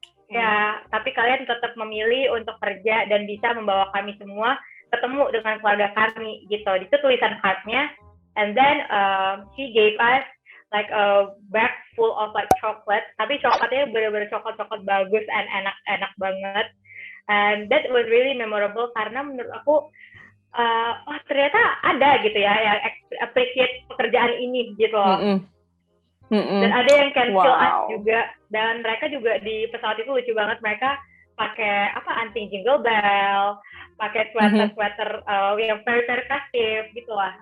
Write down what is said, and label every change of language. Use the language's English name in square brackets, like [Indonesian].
[Indonesian] Ya, tapi kalian tetap memilih untuk kerja dan bisa membawa kami semua ketemu dengan keluarga kami gitu. Itu tulisan cardnya. [English] And then she gave us like a bag full of like chocolate. [Indonesian] Tapi coklatnya benar-benar coklat bagus and enak banget. [English] And that was really memorable [Indonesian] karena menurut aku ternyata ada gitu ya yang appreciate pekerjaan ini gitu loh. Dan ada yang [English] can feel us [Indonesian] juga, dan mereka juga di pesawat itu lucu banget, mereka pakai anti jingle bell, pakai sweater yang [English] very very festive [Indonesian] gitu lah.